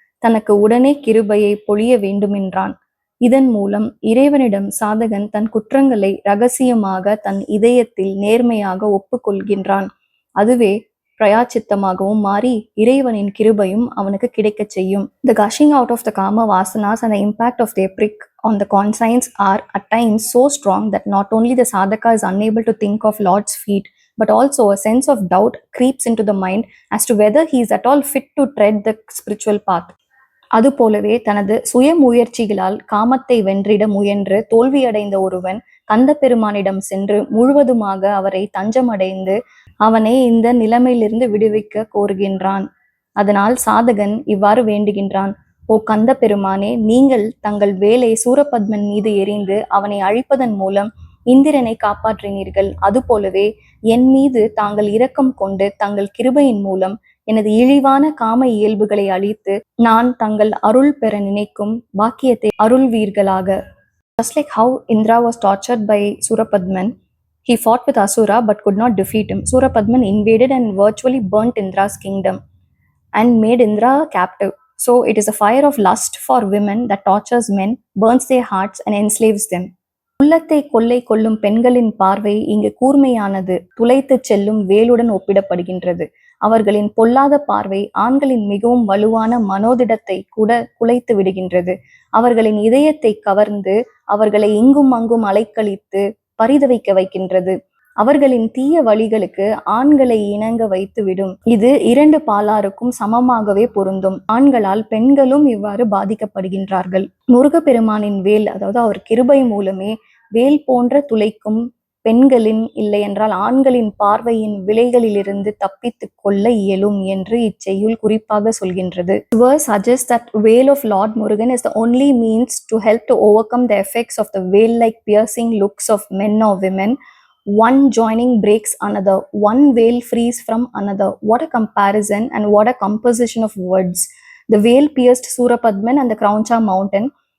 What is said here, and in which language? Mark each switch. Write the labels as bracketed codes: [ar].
[ta] தனக்கு உடனே கிருபையை பொழிய வேண்டுமென்றான். இதன் மூலம் இறைவனிடம் சாதகன் தன் குற்றங்களை ரகசியமாக தன் இதயத்தில் நேர்மையாக ஒப்புக்கொள்கின்றான். அதுவே பிரயாச்சித்தமாகவும் மாறி இறைவனின் கிருபையும் அவனுக்கு கிடைக்கச் செய்யும். [en] The gushing out of the kama vasanas and the impact of their prick on the conscience are at times so strong that not only the sadhaka is unable to think of Lord's feet, but also a sense of doubt creeps into the mind as to whether he is at all fit to tread the spiritual path. [ta] அதுபோலவே தனது சுய முயற்சிகளால் காமத்தை வென்றிட முயன்று தோல்வியடைந்த ஒருவன் கந்த பெருமானிடம் சென்று முழுவதுமாக அவரை தஞ்சமடைந்து அவனை இந்த நிலைமையிலிருந்து விடுவிக்க கோருகின்றான். அதனால் சாதகன் இவ்வாறு வேண்டுகின்றான்: ஓ கந்த பெருமானே, நீங்கள் தங்கள் வேலை சூரபத்மன் மீது எறிந்து அவனை அழிப்பதன் மூலம் இந்திரனை காப்பாற்றினீர்கள். அதுபோலவே என் மீது தாங்கள் இரக்கம் கொண்டு தங்கள் கிருபையின் மூலம் எனது இழிவான காம இயல்புகளை அழித்து நான் தங்கள் அருள் பெற நினைக்கும் பாக்கியத்தை அருள்வீர்களாக. [en] Just like how Indra was tortured by Surapadman, he fought with Asura but could not defeat him. Surapadman invaded and virtually burnt Indra's kingdom and made Indra captive. So it is a fire of lust for women that tortures men, burns their hearts and enslaves them. [ta] உள்ளத்தை கொள்ளை கொள்ளும் பெண்களின் பார்வை இங்கு கூர்மையானது துளைத்து செல்லும் வேலுடன் ஒப்பிடப்படுகின்றது. அவர்களின் பொல்லாத பார்வை ஆண்களின் மிகவும் வலுவான மனோதிடத்தை கூட குலைத்து விடுகின்றது. அவர்களின் இதயத்தை கவர்ந்து அவர்களை இங்கும் அங்கும் அலைக்கழித்து பரிதவிக்க வைக்கின்றது. அவர்களின் தீய வழிகளுக்கு ஆண்களை இணங்க வைத்து விடும். இது இரண்டு பாலாருக்கும் சமமாகவே பொருந்தும். ஆண்களால் பெண்களும் இவ்வாறு பாதிக்கப்படுகின்றார்கள். முருகப்பெருமானின் வேல், அதாவது அவர் கிருபை மூலமே வேல் போன்ற துளைக்கும் பெண்களின் இல்லை என்றால் ஆண்களின் பார்வையின் விலைகளிலிருந்து தப்பித்து கொள்ள இயலும் என்று இச்செய்யுள் குறிப்பாக சொல்கின்றது. [en] Verse suggests that veil of Lord Murugan is the only means to help to overcome the effects of the veil-like piercing looks of men or women. One joining breaks another. One veil frees from another. What a comparison and what a composition of words. The veil pierced Surapadman and the Krauncha mountain.